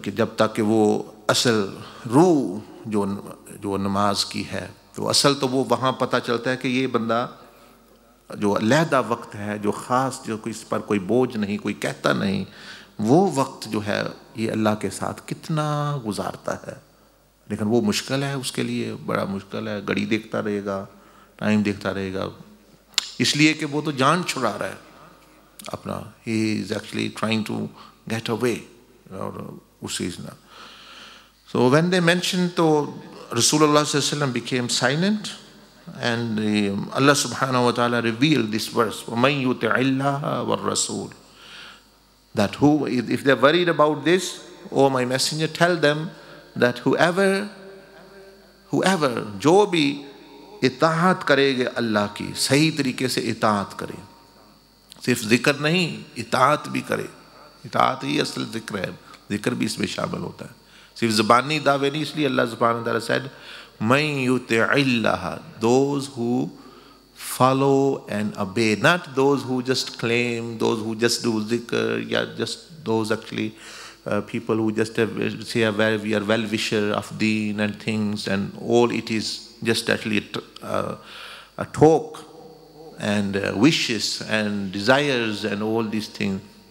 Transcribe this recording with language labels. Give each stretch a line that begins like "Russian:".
Urdu: کہ جب تک کہ وہ اصل روح جو نماز کی ہے, تو اصل تو وہ وہاں پتہ چلتا ہے کہ یہ بندہ جو علیحدہ وقت ہے, جو خاص, جو اس پر کوئی بوجھ نہیں, کوئی کہتا نہیں, وہ وقت جو ہے یہ اللہ کے ساتھ کتنا گزارتا ہے. لیکن وہ مشکل ہے اس کے لیے, بڑا مشکل ہے. گھڑی دیکھتا رہے گا, ٹائم دیکھتا رہے گا, اس لیے کہ وہ تو جان چھڑا رہا ہے اپنا.
English: he is actually trying to get away,
Urdu: اور اس چیز نہ.
English: So when they mentioned, to Rasulullah sallallahu alaihi wasallam became silent, and Allah subhanahu wa ta'ala revealed this verse,
Arabic: وَمَنْ يُطِعِ اللَّهَ وَالرَّسُولِ,
English: that who, if they're worried about this, oh my messenger, tell them that whoever
Urdu: جو بھی اطاعت کرے گے اللہ کی, صحیح طریقے سے اطاعت کرے, صرف ذکر نہیں اطاعت بھی کرے. اطاعت ہی اصل ذکر ہے, ذکر بھی اس میں شامل ہوتا ہے, صرف زبانی دعوے نہیں. اس لیے اللہ سبحانہ وتعالیٰ
English: said
Arabic: مَن يُطِعِ اللَّهَ,
English: those who follow and obey, not those who just claim, those who just do zikr, yeah, just those actually people who just say we are well-wisher of deen and things, and all it is just actually a talk and wishes and desires and all these things.